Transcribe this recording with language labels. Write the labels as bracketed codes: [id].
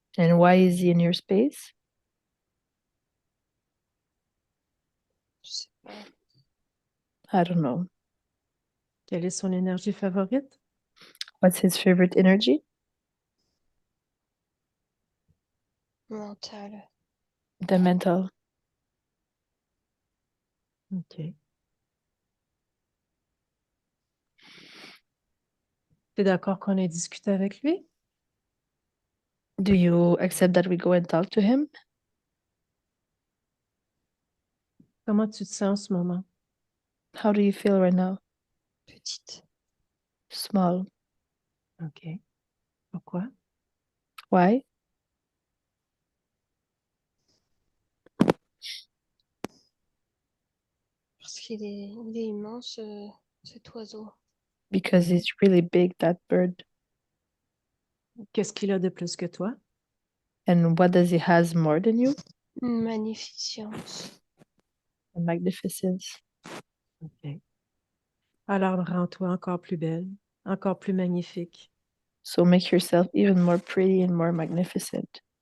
[en] And why is he in your space? [fr] Je sais pas. [en] I don't know. [fr] Quelle est son énergie favorite? [en] What's his favorite energy? [fr] Mental. [en] The mental. OK. [fr] T'es d'accord qu'on ait discuté avec lui? [en] Do you accept that we go and talk to him? [fr] Comment tu te sens en ce moment? [en] How do you feel right now? [fr] Petite. [en] Small. [fr] OK. Pourquoi? [en] Why? [fr] Parce il est immense, cet oiseau. [en] Because it's really big, that bird. [fr] Qu'est-ce qu'il a de plus que toi? [en] And what does he has more than you? [fr] Une magnificence. [en] A magnificence. OK. [fr] Alors rends-toi encore plus belle, encore plus magnifique. [en] So make yourself even more pretty and more magnificent.